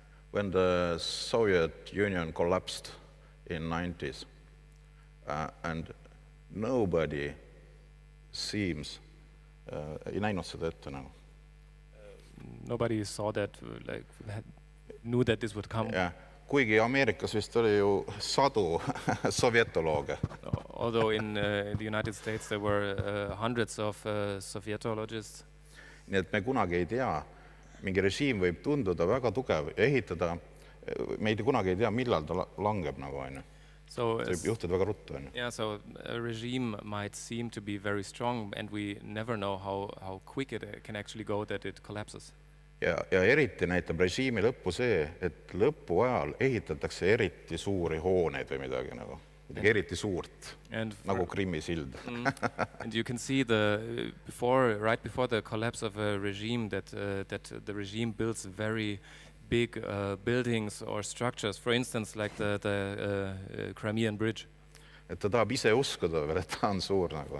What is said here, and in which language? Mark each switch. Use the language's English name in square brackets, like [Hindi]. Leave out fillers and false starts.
[English] When the Soviet Union collapsed in 90s, and nobody seems [Estonian] ei näinud seda ette nagu. [English] Nobody saw that, knew that this would come. Yeah. [Estonian] Kuigi Ameerikas vist oli ju sadu sovietolooge. [English] Although in the United States there were hundreds of Sovietologists. [Estonian] Nii et me kunagi ei tea, mingi režiim võib tunduda väga tugev ja ehitada, me kunagi ei tea, millal ta langeb nagu, on ju. [English] So [Estonian] see võib juhtuda väga ruttu, on ju. [English] Yeah, so a regime might seem to be very strong, and we never know how quick it can actually go that it collapses. [Estonian] Ja eriti näitab režiimi lõppu see, et lõpu ajal ehitatakse eriti suuri hooneid või midagi nagu. Midagi eriti suurt, nagu Krimmi sild. [English] And you can see right before the collapse of a regime that the regime builds very big buildings or structures, for instance, like the Crimean Bridge. [Estonian] Et ta tahab ise uskuda veel, et ta on suur nagu.